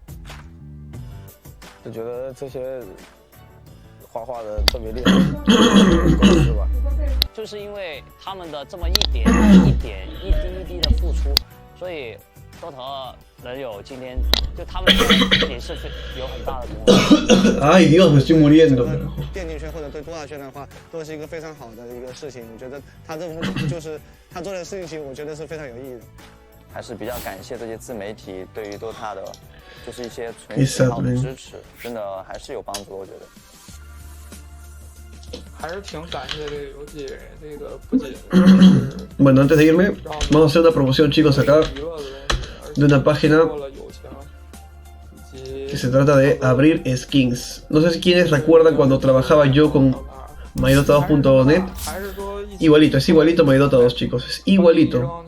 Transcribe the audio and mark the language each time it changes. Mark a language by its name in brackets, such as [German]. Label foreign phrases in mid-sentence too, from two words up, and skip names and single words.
[Chinese] 就觉得这些画画的特别厉害，是吧？就是因为他们的这么一点一点、一滴一滴的付出，所以DOTA 能有今天，就他们也是有很大的功劳。 [Spanish] Ay Dios, me estoy muriendo. [Chinese] 电竞圈或者对DOTA圈的话，都是一个非常好的一个事情。我觉得他这种就是他做的事情，我觉得是非常有意义的。还是比较感谢这些自媒体对于DOTA的，就是一些纯喜好的支持，真的还是有帮助，我觉得。还是挺感谢这个游戏，这个不仅 [Spanish] Bueno, antes de irme, vamos a hacer una promoción, chicos, acá de una página que se trata de abrir skins. No sé si quienes recuerdan cuando trabajaba yo con mydota2.net. Igualito, es igualito MyDota 2, chicos, es igualito.